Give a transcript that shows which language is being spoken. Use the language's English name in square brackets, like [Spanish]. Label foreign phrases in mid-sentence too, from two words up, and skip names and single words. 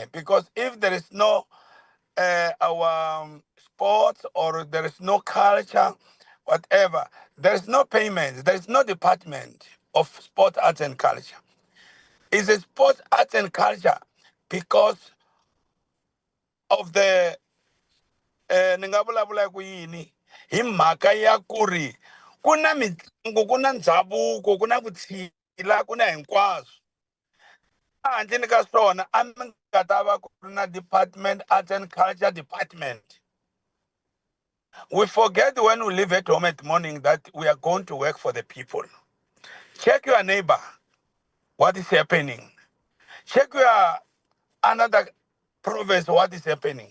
[English] Because if there is no our sports or there is no culture, whatever, there is no payment, there is no department of sport, arts and culture. It's a sport, arts and culture because of the [Tsonga] ningavulavula kuyini hi mhaka ya ku ri ku na mitlangu ku na ndhavuko ku na vutshila ku na hinkwaswo handleni ka swona a mi nga ta va ku ri na department, [English] arts and culture department. We forget when we leave at home at morning that we are going to work for the people. Check your neighbor, what is happening. Check your another province, what is happening.